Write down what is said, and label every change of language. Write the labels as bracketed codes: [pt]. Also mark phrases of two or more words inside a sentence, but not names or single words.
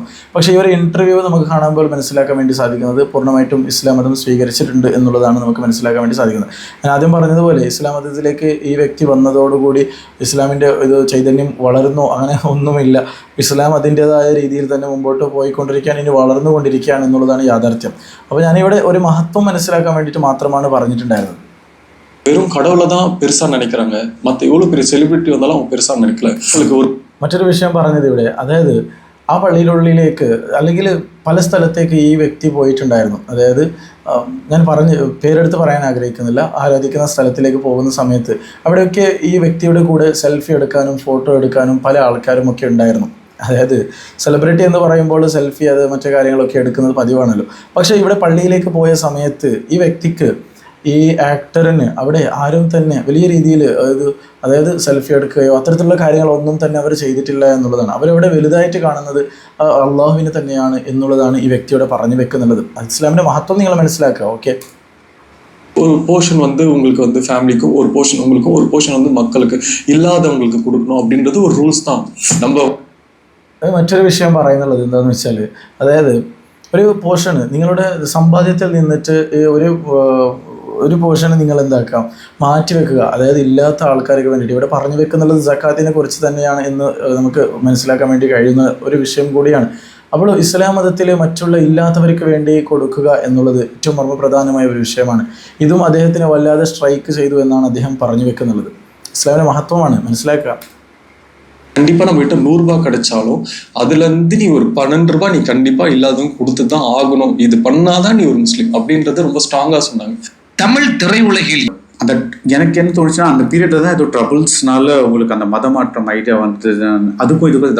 [ml] പക്ഷേ ഈ ഒരു ഇൻ്റർവ്യൂ നമുക്ക് കാണുമ്പോൾ മനസ്സിലാക്കാൻ വേണ്ടി സാധിക്കുന്നത് പൂർണ്ണമായിട്ടും ഇസ്ലാം മതം സ്വീകരിച്ചിട്ടുണ്ട് എന്നുള്ളതാണ് നമുക്ക് മനസ്സിലാക്കാൻ വേണ്ടി സാധിക്കുന്നത്. ഞാൻ ആദ്യം പറഞ്ഞതുപോലെ ഇസ്ലാം മതത്തിലേക്ക് ഈ വ്യക്തി വന്നതോടുകൂടി ഇസ്ലാമിൻ്റെ ഇത് ചൈതന്യം വളർന്നോ അങ്ങനെ ഒന്നുമില്ല. ഇസ്ലാം അതിൻ്റേതായ രീതിയിൽ തന്നെ മുമ്പോട്ട് പോയിക്കൊണ്ടിരിക്കുകയാണ്, ഇനി വളർന്നുകൊണ്ടിരിക്കുകയാണ് എന്നുള്ളതാണ് യാഥാർത്ഥ്യം. അപ്പോൾ ഞാനിവിടെ ഒരു മഹത്വം മനസ്സിലാക്കാൻ വേണ്ടിയിട്ട് മാത്രമാണ് പറഞ്ഞിട്ടുണ്ടായിരുന്നത്. [ta] வெறும் கடவுளை தான் பெருசா நினைக்கிறாங்க. மற்ற எவ்வளவு பெரிய செலிபிரிட்டி வந்தாலும் அவங்க பெருசா நினைக்கல. [ml] മറ്റൊരു വിഷയം പറഞ്ഞത് ഇവിടെ, അതായത് ആ പള്ളിയിലുള്ളിലേക്ക് അല്ലെങ്കിൽ പല സ്ഥലത്തേക്ക് ഈ വ്യക്തി പോയിട്ടുണ്ടായിരുന്നു. അതായത് ഞാൻ പേരെടുത്ത് പറയാൻ ആഗ്രഹിക്കുന്നില്ല. ആരാധിക്കുന്ന സ്ഥലത്തിലേക്ക് പോകുന്ന സമയത്ത് അവിടെയൊക്കെ ഈ വ്യക്തിയുടെ കൂടെ സെൽഫി എടുക്കാനും ഫോട്ടോ എടുക്കാനും പല ആൾക്കാരും ഒക്കെ ഉണ്ടായിരുന്നു. അതായത് സെലിബ്രിറ്റി എന്ന് പറയുമ്പോൾ സെൽഫി അത് മറ്റു കാര്യങ്ങളൊക്കെ എടുക്കുന്നത് പതിവാണല്ലോ. പക്ഷേ ഇവിടെ പള്ളിയിലേക്ക് പോയ സമയത്ത് ഈ വ്യക്തിക്ക്, ഈ ആക്ടറിന് അവിടെ ആരും തന്നെ വലിയ രീതിയിൽ അതായത് സെൽഫി എടുക്കുകയോ അത്തരത്തിലുള്ള കാര്യങ്ങളൊന്നും തന്നെ അവർ ചെയ്തിട്ടില്ല എന്നുള്ളതാണ്. അവരവിടെ വലുതായിട്ട് കാണുന്നത് അള്ളാഹുവിനെ തന്നെയാണ് എന്നുള്ളതാണ് ഈ വ്യക്തിയോടെ പറഞ്ഞു വെക്കുന്നുള്ളത്. ഇസ്ലാമിൻ്റെ മഹത്വം നിങ്ങൾ മനസ്സിലാക്കുക. ഓക്കെ, [ta] ஒரு போர்ஷன் வந்து உங்களுக்கு வந்து ஃபேமிலிக்கும், ஒரு போர்ஷன் உங்களுக்கும், ஒரு போர்ஷன் வந்து மக்களுக்கு இல்லாதவங்களுக்கு கொடுக்கணும் அப்படின்றது ஒரு ரூல்ஸ் தான். நம்ம [ml] മറ്റൊരു വിഷയം പറയുന്നുള്ളത് എന്താണെന്ന് വെച്ചാൽ, അതായത് ഒരു പോർഷന് നിങ്ങളുടെ സമ്പാദ്യത്തിൽ നിന്നിട്ട് ഒരു പോർഷന് നിങ്ങൾ എന്താക്കാം, മാറ്റി വെക്കുക. അതായത് ഇല്ലാത്ത ആൾക്കാർക്ക് വേണ്ടിയിട്ട് ഇവിടെ പറഞ്ഞു വെക്കുന്നുള്ളത് സക്കാത്തിനെ കുറിച്ച് തന്നെയാണ് എന്ന് നമുക്ക് മനസ്സിലാക്കാൻ വേണ്ടി കഴിയുന്ന ഒരു വിഷയം കൂടിയാണ്. അപ്പോൾ ഇസ്ലാം മതത്തിൽ മറ്റുള്ള ഇല്ലാത്തവർക്ക് വേണ്ടി കൊടുക്കുക എന്നുള്ളത് ഏറ്റവും മർമ്മപ്രധാനമായ ഒരു വിഷയമാണ്. ഇതും അദ്ദേഹത്തിന് വല്ലാതെ സ്ട്രൈക്ക് ചെയ്തു എന്നാണ് അദ്ദേഹം പറഞ്ഞു വെക്കുന്നുള്ളത്. ഇസ്ലാമിൻ്റെ മഹത്വമാണ് മനസ്സിലാക്കുക. [ta] கண்டிப்பா நம்ம கிட்ட 100 ரூபாய் கிடைச்சாலும் அதுல இருந்து நீ ஒரு 12 ரூபாய் நீ கண்டிப்பா இல்லாதவங்க கொடுத்துதான் ஆகணும், இது பண்ணாதான் நீ ஒரு முஸ்லீம் அப்படின்றத ரொம்ப ஸ்ட்ராங்கா சொன்னாங்க. தமிழ் திரையுலகில் அந்த எனக்கு என்ன தோணுச்சுன்னா, அந்த பீரியட்ல தான் ஏதோ ட்ரபிள்ஸ்னால உங்களுக்கு அந்த மதமாற்றம் ஐடியா வந்து அதுக்கும் இதுக்கும்